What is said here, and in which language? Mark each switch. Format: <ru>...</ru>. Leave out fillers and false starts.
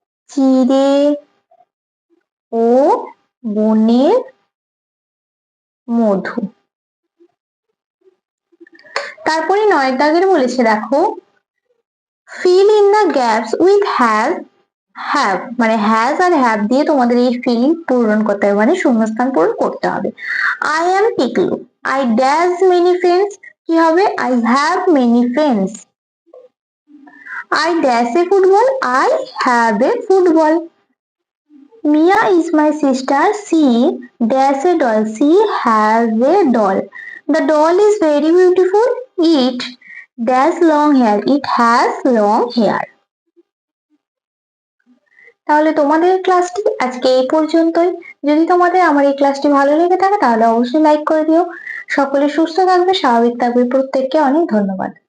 <bn>চিড়ে ও বনের মধু। তারপরে 9 দাগের বলেছে দেখো</bn> <en>fill in the gaps with has have,</en> <bn>মানে has আর have দিয়ে তোমাদের এই ফিলিং পূরণ করতে হবে, মানে শূন্যস্থান পূরণ করতে হবে।</bn> <en>I am Tiklu, I dash many friends,</en> <bn>কি হবে?</bn> <en>I have many friends. I dash a football, I have a football. Mia is my sister, she dash a doll, she has a doll. The doll is very beautiful, it dash long hair, it has long hair.</en> <bn>তাহলে তোমাদের ক্লাসটি আজকে এই পর্যন্তই। যদি তোমাদের আমার এই ক্লাসটি ভালো লেগে থাকে তাহলে অবশ্যই লাইক করে দিও। সকলে সুস্থ থাকবে, স্বাভাবিক থাকবে। প্রত্যেককে অনেক ধন্যবাদ।</bn>